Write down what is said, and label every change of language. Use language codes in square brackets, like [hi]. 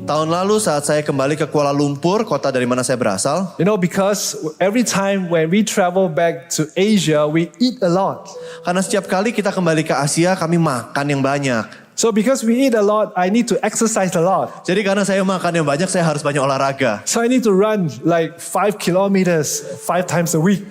[id] Tahun lalu saat saya kembali ke Kuala Lumpur, kota dari mana saya berasal. [en] because every time when we travel back to Asia, we eat a lot. [id] Karena setiap kali kita kembali ke Asia, kami makan yang banyak. [en] So because we eat a lot, I need to exercise a lot. [id] Jadi karena saya makan yang banyak, saya harus banyak olahraga. [en] So I need to run like 5 kilometers 5 times a week.